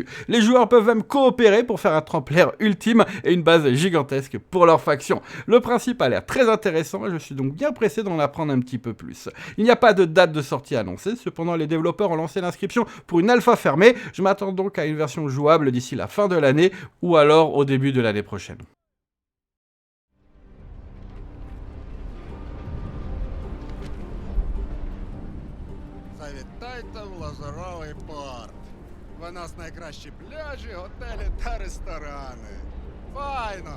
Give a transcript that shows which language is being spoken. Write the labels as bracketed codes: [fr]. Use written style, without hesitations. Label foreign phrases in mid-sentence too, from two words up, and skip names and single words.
[fr] Les joueurs peuvent même coopérer pour faire un trempleur ultime et une base gigantesque pour leur faction. Le principe a l'air très intéressant et je suis donc bien pressé d'en apprendre un petit peu plus. Il n'y a pas de date de sortie annoncée, cependant les développeurs ont lancé l'inscription pour une alpha fermée. Je m'attends donc à une version jouable d'ici la fin de l'année ou alors au début de l'année prochaine. [uk] Завітайте в Лазуровий порт. У нас найкращі пляжі, готелі та ресторани. Файно!